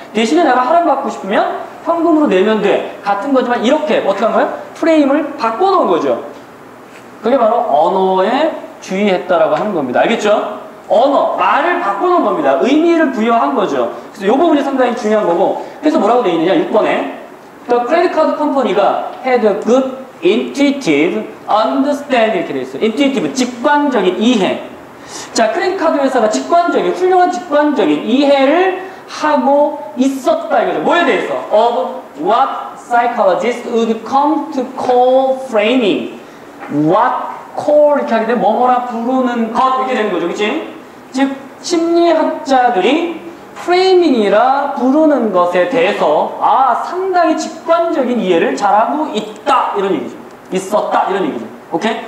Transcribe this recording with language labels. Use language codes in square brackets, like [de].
[ko] 대신에 내가 할인받고 싶으면 현금으로 내면 돼. 같은 거지만 이렇게 어떻게 한 거야? 프레임을 바꿔놓은 거죠. 그게 바로 언어에 주의했다라고 하는 겁니다. 알겠죠? 말을 바꿔놓은 겁니다. 의미를 부여한 거죠. 그래서 이 부분이 상당히 중요한 거고. 그래서 뭐라고 되어 있느냐? [en] 6번에 The credit card company가 had a good intuitive understanding [ko] 이렇게 되어 있어요. intuitive, 직관적인 이해. 자, 크레딧 카드 회사가 훌륭한 직관적인 이해를 하고 있었다 이거죠. 뭐에 대해서? [en] Of what psychologists would come to call framing. What call [ko] 이렇게 하게 되면 뭐뭐라 부르는 것 이렇게 되는 거죠. 그치? 즉 심리학자들이 프레이밍이라 부르는 것에 대해서 상당히 직관적인 이해를 잘하고 있다 이런 얘기죠. 있었다 이런 얘기죠. 오케이?